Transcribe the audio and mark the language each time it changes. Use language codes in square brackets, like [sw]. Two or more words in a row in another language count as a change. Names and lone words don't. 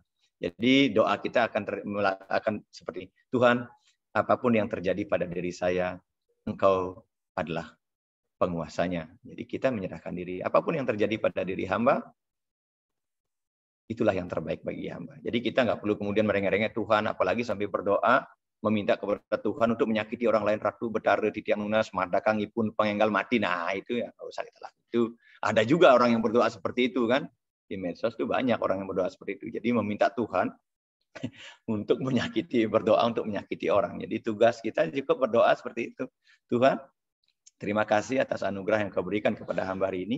[id] Jadi doa kita akan seperti, Tuhan, apapun yang terjadi pada diri saya, Engkau adalah penguasanya. Jadi kita menyerahkan diri. Apapun yang terjadi pada diri hamba, itulah yang terbaik bagi hamba. Jadi kita nggak perlu kemudian merengek-rengek Tuhan, apalagi sampai berdoa, meminta kepada Tuhan untuk menyakiti orang lain, [ban] ratu betara titiang lunas, madakang ipun pengenggal mati. [id] Nah itu ya nggak usah kita lakukan. Itu ada juga orang yang berdoa seperti itu kan. Di medsos itu banyak orang yang berdoa seperti itu. Jadi meminta Tuhan untuk berdoa untuk menyakiti orang. Jadi tugas kita cukup berdoa seperti itu. Tuhan, terima kasih atas anugerah yang Kau berikan kepada hamba hari ini.